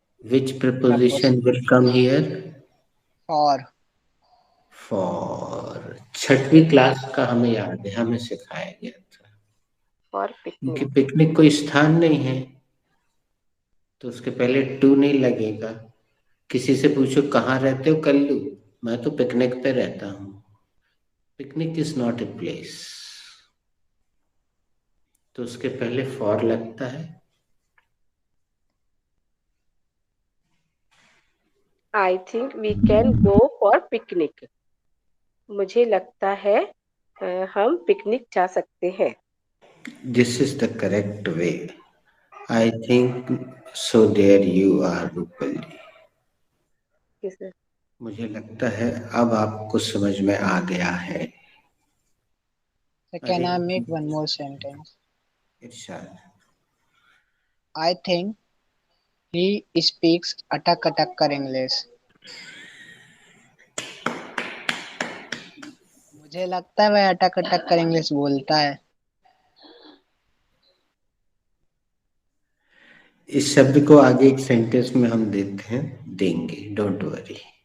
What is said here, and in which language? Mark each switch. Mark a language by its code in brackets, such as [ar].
[en] Which preposition will come here? For. For। [hi] छठवीं class का हमें याद है, हमें सिखाया गया था। [en] for [hi] क्योंकि पिकनिक। पिकनिक कोई स्थान नहीं है, तो उसके पहले टू नहीं लगेगा। किसी से पूछो कहाँ रहते हो कल्लू, मैं तो पिकनिक पे रहता हूँ। [en] picnic is not a place, [hi] तो उसके पहले फॉर लगता है। [en] I think we can go for picnic. [hi] मुझे लगता है हम पिकनिक जा सकते हैं. [en] This is the correct way. I think so. There you are, Rupali. Yes, sir. [hi] मुझे लगता है अब आपको समझ में आ गया है. [en] So can I make one more sentence? [hi] Irshad. [en] I think he speaks [hi] atak atak [en] English. [hi] मुझे लगता है वह अटक अटक कर इंग्लिश बोलता है. इस शब्द को आगे एक सेंटेंस में हम देंगे. [en] Don't worry.